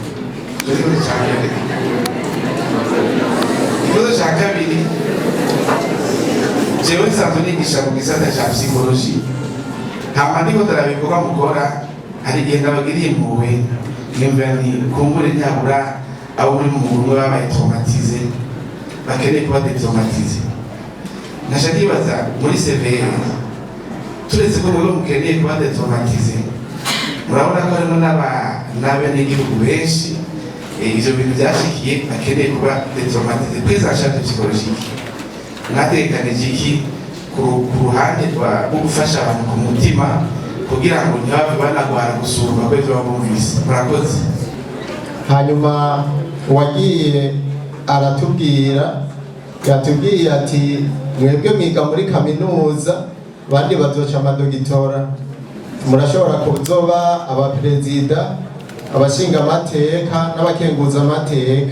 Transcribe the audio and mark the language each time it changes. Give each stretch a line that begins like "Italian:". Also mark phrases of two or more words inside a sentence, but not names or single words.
Rundi: Ikibazo cya kabiri, jewe nsanzwe nigisha mu gisata cya psychology, hama ndiko ndarabikorwa mukora, hari igihe ndabagiriye impuhwe nimba ni kumbure nyabura abo muri mu mugwi babaye traumatize bakeneye kuba detraumatize. Nasha nibaza muri Severe turetse ko mwe mukeneye kuba detraumatize, murabona ko harimo n'abenegihugu benshi ivyo bintu byashikiye bakeneye kuba detraumatize.
French: Prise en charge psychologique
Rundi: mwategekanije iki ku ruhande rwo gufasha abantu ku mutima kugira ngo ntibave banagwara gusumba ko ivyo bumvise? Murakoze. Hanyuma wagiye yatubwiye ati mwebwe mwiga muri kaminuza, bandi bazoca amadogitora, murashobora kuzoba abaperezida, abashinga amateka n'abakenguza amateka.